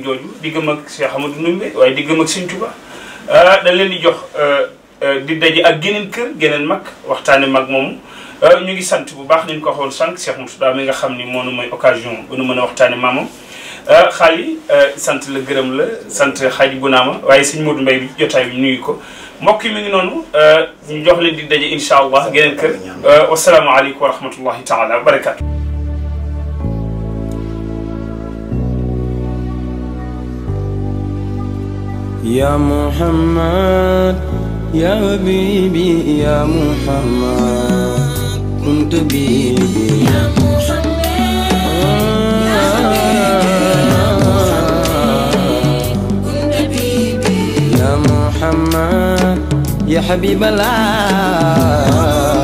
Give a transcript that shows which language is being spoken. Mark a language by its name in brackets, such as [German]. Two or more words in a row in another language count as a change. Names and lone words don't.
[Wolof] jooju diggam ak Cheikh Amadou Ndoumbé waaye diggam ak Sëñ Touba dañ leen di jox di daje ak geneen kër geneen mag waxtaane mag moomu ñu ngi sant bu baax nañ ko waxoon sànq Cheikh Moussa mi nga xam ni moo nu may occasion ba nu mën a waxtaane maamam xaali sant la gërëm la sant xaaji Bunaama waaye sëñ Modou Mbaye bi jotaay bi nuyu ko mbokk yi mi ngi noonu ñu jox leen di daje [Arabic] إن شاء الله [Wolof] geneen kër [Arabic] والسلام عليكم ورحمة الله تعالى وبركاته يا محمد يا حبيبي يا محمد كنت بيبي يا محمد كنت بيبي يا محمد يا حبيب الله